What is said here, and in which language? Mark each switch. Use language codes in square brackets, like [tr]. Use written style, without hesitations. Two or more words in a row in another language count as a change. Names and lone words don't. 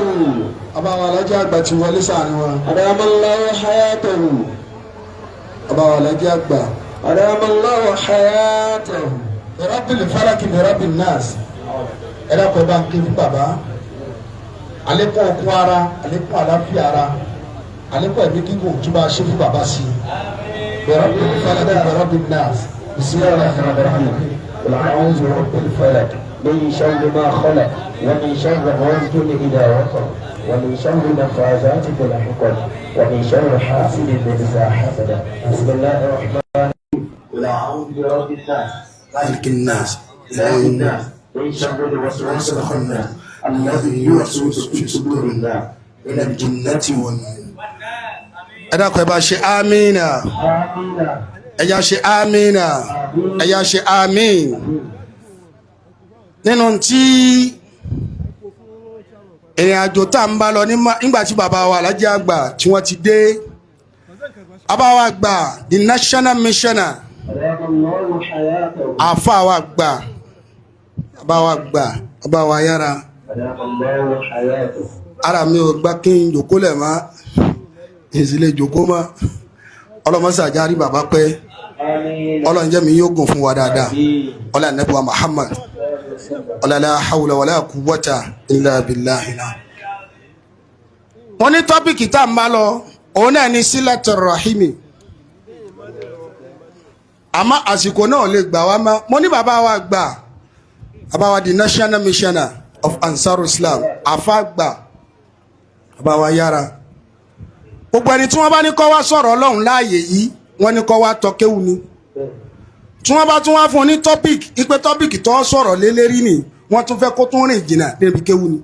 [yo] Bàbá wa alájà àgbà ti wọlé sáàrin wa. [ar] أدام الله حياته [yo] Bàbá wa alájà àgbà. [ar] أدام الله حياته رب الفلق برب الناس. [yo] Ẹ dákun bá ń ké fún bàbá. Àlékún okun ara, àlékún àlàáfíà ara, àlékún ẹ̀mí gígùn tó bá ṣe fún bàbá sí i. [ar] برب الفلق برب الناس بسم الله الرحمن الرحيم قل أعوذ برب الفلق من شر ما خلق ومن شر غاسق إذا وقب ومن شر النفاثات في العقد ومن شر حاسد إذا حسد بسم الله الرحمن الرحيم قل أعوذ برب الناس مالك الناس إله الناس من شر الوسواس الخناس الذي يوسوس في صدور الناس من الجنة والناس. [yo] ẹ dákun ẹ bá ṣe amínà ẹ yá ṣe amínà ẹ yá ṣe amín. nínú tí ìrìn àjò tá ń bá lọ nígbà tí bàbá wa Alhaji àgbà tí wọ́n ti dé, bàbá wa àgbà [en] the national missioner, [yo] àfa wa àgbà, bàbá wa àgbà, bàbá wa yára ara mi ò gbà kí n jòkó lẹ̀ mọ́ ìsìlẹ̀ jòkó mọ́. ọlọ́mọsàjárí bàbá pẹ́, ọlọ́njẹ́ mi yóò gùn fún wa dáadáa, ọlá Ànábì wa Muhammad, ọlá [ar] لا حول ولا قوة إلا بالله. [yo] wọ́n ní tọ́pìkì tá a máa lọ òun náà ní sílẹ̀tọ̀ rahimi, àmọ́ àsìkò náà lè gbà wá mọ́. mo ní bàbá wa gbà, bàbá wa [en] the national missioner of Ansar Islam, [yo] àfa gbà, bàbá wa yára. gbogbo ẹni tí wọ́n bá ní kó wá sọ̀rọ̀ Ọlọ́run láàyè yìí, wọ́n ní kó wá tọ́kéwù ni. tí wọ́n bá tún wá fún un ní topic, ipe topic tó sọ̀rọ̀ lé lérí ni, wọ́n tún fẹ́ kó tún rìn jìnnà débi kéwù ni.